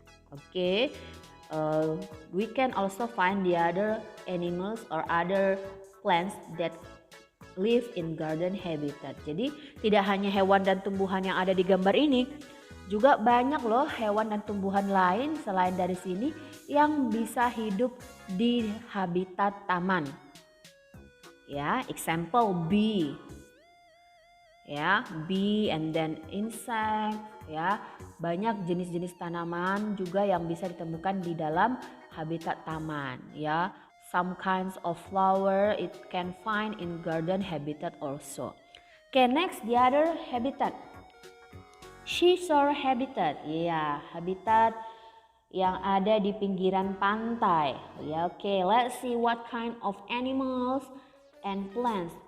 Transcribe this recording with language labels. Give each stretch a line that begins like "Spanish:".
English: Okay, we can also find the other animals or other plants that live in garden habitat.
Indonesian: Jadi tidak hanya hewan dan tumbuhan yang ada di gambar ini, juga banyak loh hewan dan tumbuhan lain selain dari sini yang bisa hidup di habitat taman.
English: Ya, example bee. Ya, bee and then insect.
Indonesian: Ya, banyak jenis-jenis tanaman juga yang bisa ditemukan di dalam habitat taman.
English: Ya, some kinds of flower it can find in garden habitat also. Okay, next the other habitat. Seashore habitat.
Indonesian: Ya, habitat yang ada di pinggiran pantai.
English: Ya, okay, let's see what kind of animals and plants.